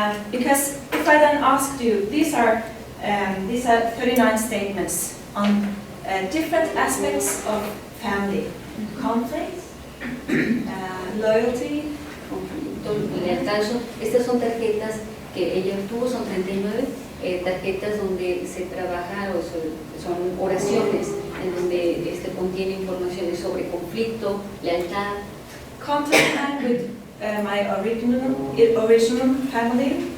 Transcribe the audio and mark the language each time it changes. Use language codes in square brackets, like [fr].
[en] Because if I then asked you, these are 39 statements on different aspects of family: conflict, loyalty, [es] Lealtad. Estas son tarjetas que ella obtuvo, son 39 tarjetas donde se trabaja, o son oraciones en donde contiene informaciones sobre conflicto, lealtad, [en] contact time with my original family.